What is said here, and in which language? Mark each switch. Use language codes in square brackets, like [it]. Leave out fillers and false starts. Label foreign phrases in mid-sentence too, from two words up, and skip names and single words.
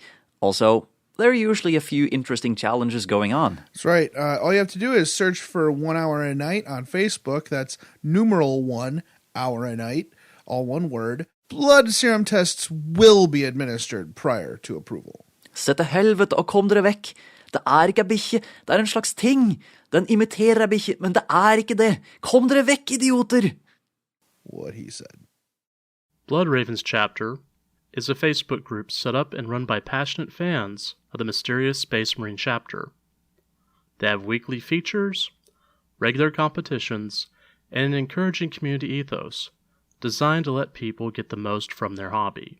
[en] Also, there are usually a few interesting challenges going on. That's right. All you have to do is search for 1 Hour a Night on Facebook. That's numeral 1 Hour a Night, all one word. Blood serum tests will be administered prior to approval. [no] Se til helvete og kom dere vekk. Det er ikke en bikkje, det er en slags ting. Den imiterer en bikkje, men det er ikke det. Kom dere vekk, idioter! [en] What he said. Blood Ravens Chapter is a Facebook group set up and run by passionate fans of the mysterious Space Marine chapter. They have weekly features, regular competitions, and an encouraging community ethos designed to let people get the most from their hobby.